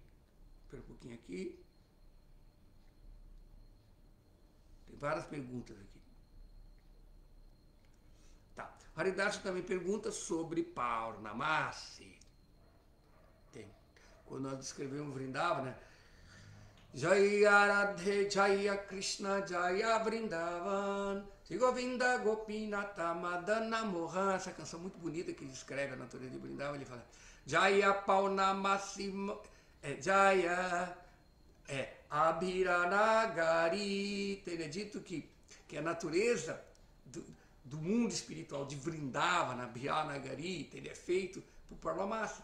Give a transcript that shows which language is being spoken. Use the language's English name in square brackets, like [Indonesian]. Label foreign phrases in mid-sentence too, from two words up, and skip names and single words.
[Portuguese] Espera um pouquinho aqui. Tem várias perguntas aqui. Tá. Haridasa também pergunta sobre Purnamasi. Tem. Quando nós descrevemos Vrindavana, né? [Sanskrit] Jaya Radhe Jaya Krishna Jaya Vrindavan Shri Govinda Gopinata Madana Mohan. [Portuguese] Essa canção muito bonita que descreve a natureza de Vrindavan. Ele fala [Sanskrit] Jaya Paunamasi, Jaya Abhiranagari. [Portuguese] Teria dito que a natureza do mundo espiritual de Vrindavana, Abhiranagari, teria feito por Purnamasi.